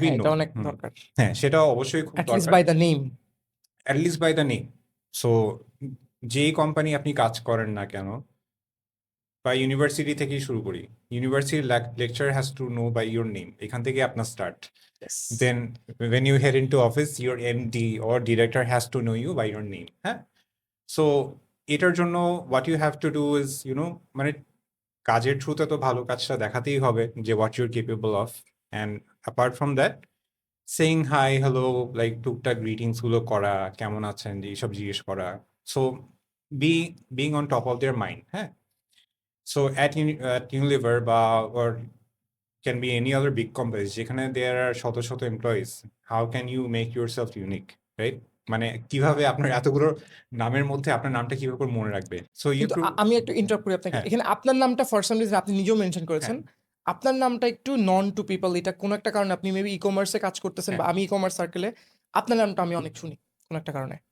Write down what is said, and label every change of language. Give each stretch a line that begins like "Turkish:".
English: বি
Bangla: হ্যাঁ এটা
English: Known.
Bangla: অনেক দরকার হ্যাঁ, সেটা অবশ্যই খুব
English: at least
Bangla: দরকার,
English: By the name at least by the name.
Bangla: So যেই কোম্পানি আপনি কাজ করেন না কেন, বা ইউনিভার্সিটি থেকেই শুরু করি,
English: university lecture has to know by your name,
Bangla: এখান থেকে আপনার start.
English: Then when you head into office, your MD or director has to know you by your name.
Bangla: হ্যাঁ, সো এটার জন্য
English: what you have to do is,
Bangla: মানে কাজের থ্রুতে তো ভালো কাজটা দেখাতেই হবে যে
English: what you're capable of, and apart from that saying hi hello, like
Bangla: টুকটাক গ্রিটিংস গুলো করা, কেমন আছেন এইসব জিজ্ঞেস করা।
English: So being on top of their mind. হ্যাঁ, so at Unilever বা or can be any other big companies যেখানে there are
Bangla: শত শত
English: employees, how can you make yourself unique, right?
Bangla: মানে কিভাবে আপনার এতগুলো নামের মধ্যে আপনার নামটা কিভাবে করে মনে রাখবে?
English: so you
Bangla: কিন্তু
English: টু
Bangla: আমি একটু ইন্টারাপ্ট করি আপনাকে হ্যাঁ এখানে আপনার নামটা ফর সাম রিজন আপনি নিজেও মেনশন করেছেন আপনার নামটা একটু নন টু পিপল এটা কোনো একটা কারণে আপনি মেবি ই কমার্সে কাজ করতেছেন বা হ্যাঁ আমি ই কমার্স সার্কেলে আপনার নামটা আমি অনেক শুনি কোনো একটা কারণে